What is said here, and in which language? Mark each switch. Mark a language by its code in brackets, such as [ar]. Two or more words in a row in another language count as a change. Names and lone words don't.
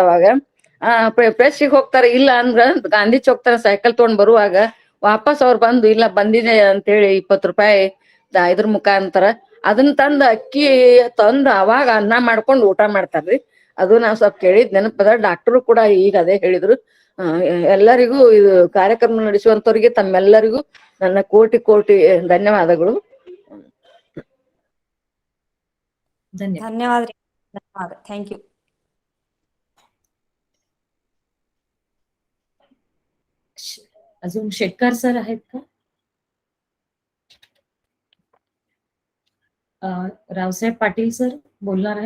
[kn] ಅವಾಗ ಪ್ರೆಸ್ಸಿಗೆ ಹೋಗ್ತಾರೆ, ಇಲ್ಲ ಅಂದ್ರ ಗಾಂಧಿ ಚೌಕ್ ತರ ಸೈಕಲ್ ತಗೊಂಡ್ ಬರುವಾಗ ವಾಪಸ್ ಅವ್ರು ಬಂದು ಇಲ್ಲ ಬಂದಿದೆ ಅಂತೇಳಿ 20 ರೂಪಾಯಿ ಇದ್ರ ಮುಖಾಂತರ ಅದನ್ನ ತಂದು ಅಕ್ಕಿ ತಂದು ಅವಾಗ ಅನ್ನ ಮಾಡ್ಕೊಂಡು ಊಟ ಮಾಡ್ತಾರ್ರಿ. ಅದು ನಾವ್ ಸ್ವಲ್ಪ ಕೇಳಿದ್ ನೆನಪದ. ಡಾಕ್ಟರು ಕೂಡ ಈಗ ಅದೇ ಹೇಳಿದ್ರು. ಎಲ್ಲರಿಗೂ ಇದು ಕಾರ್ಯಕ್ರಮ ನಡೆಸುವಂತವ್ರಿಗೆ ತಮ್ಮೆಲ್ಲರಿಗೂ ನನ್ನ ಕೋಟಿ ಕೋಟಿ ಧನ್ಯವಾದಗಳು. [mr] धन्यवाद. धन्यवाद. थँक्यू. अजून शेटकर सर आहेत का? रावसाहेब पाटील सर बोलणार आहेत?